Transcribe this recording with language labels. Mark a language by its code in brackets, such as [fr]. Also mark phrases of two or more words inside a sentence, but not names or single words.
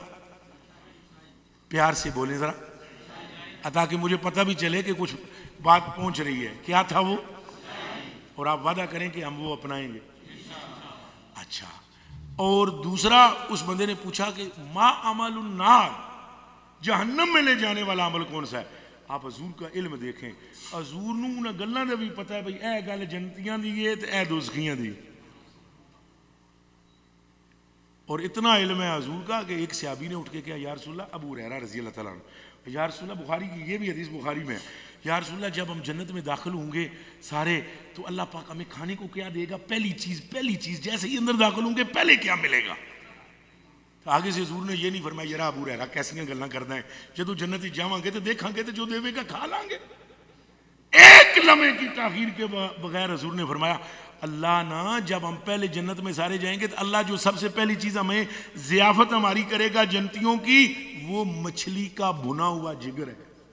[ur] پیار سے بولیں ذرا, تاکہ مجھے پتہ بھی چلے کہ کچھ بات پہنچ رہی ہے. کیا تھا وہ؟ اور آپ وعدہ کریں کہ ہم وہ اپنائیں گے. اچھا, اور دوسرا اس بندے نے پوچھا کہ [ar] ما عمل النار, [ur] جہنم میں لے جانے والا عمل کون سا ہے؟ آپ حضور کا علم دیکھیں, [pa] حضور نو انہاں گلاں دا بھی پتہ ہے بھئی اے گل جنتیاں دی ہے تے اے دوزخیاں دی. [ur] اور اتنا علم ہے حضور کا کہ ایک صحابی نے اٹھ کے کہا [ar] یا رسول اللہ, [ur] ابو ہریرہ [ar] رضی اللہ تعالیٰ عنہ, یا رسول اللہ, [ur] بخاری کی یہ بھی حدیث بخاری میں ہے, [ar] یا رسول اللہ [ur] جب ہم جنت میں داخل ہوں گے سارے تو اللہ پاک ہمیں کھانے کو کیا دے گا؟ پہلی چیز جیسے ہی اندر داخل ہوں گے پہلے کیا ملے گا؟ [pa] آگے سے حضور نے یہ نہیں فرمایا یار ابو ہریرہ کیسیاں گلاں کردا ہے جدوں جنت وچ جاواں گے تو دیکھاں گے تو جو دے گا کھا لیں گے. [ur] ایک لمحے کی تاخیر کے بغیر حضور نے فرمایا اللہ نا جب ہم پہلے جنت میں سارے جائیں گے تو اللہ جو سب سے پہلی چیز ہمیں ضیافت ہماری کرے گا جنتیوں کی وہ مچھلی کا بھنا ہوا جگر ہے.